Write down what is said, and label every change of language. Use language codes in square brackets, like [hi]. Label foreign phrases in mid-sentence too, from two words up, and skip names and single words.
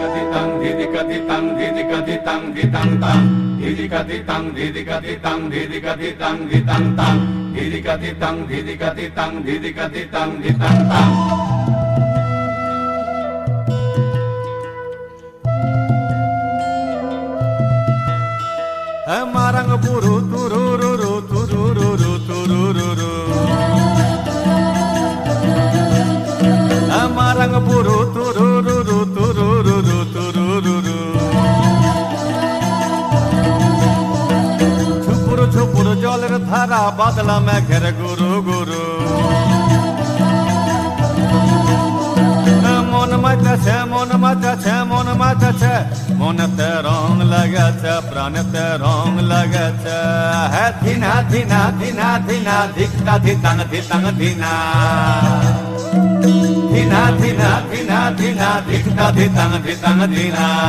[sat] tang didika di tang didika di tang di tang tang didika di tang didika di tang didika di tang di tang tang didika di tang didika di tang didika di tang di tang tang. Marang buru [bn] turururu turururu turururu [sat] Marang buru [bn] turururu turururu turururu চুপুরু চুপুরু জলের ধারা বাদলা মেঘের গুরু গুরু মন মাতাছে মন মাতাছে মনেতে রং লাগাছে প্রাণেতে রং লাগাছে হে ধিনা ধিনা ধিনা ধিনা ধিকটা ধিতাং ধিতাং ধিনা ধিনা ধিনা ধিনা ধিনা ধিকটা ধিতাং ধিতাং ধিনা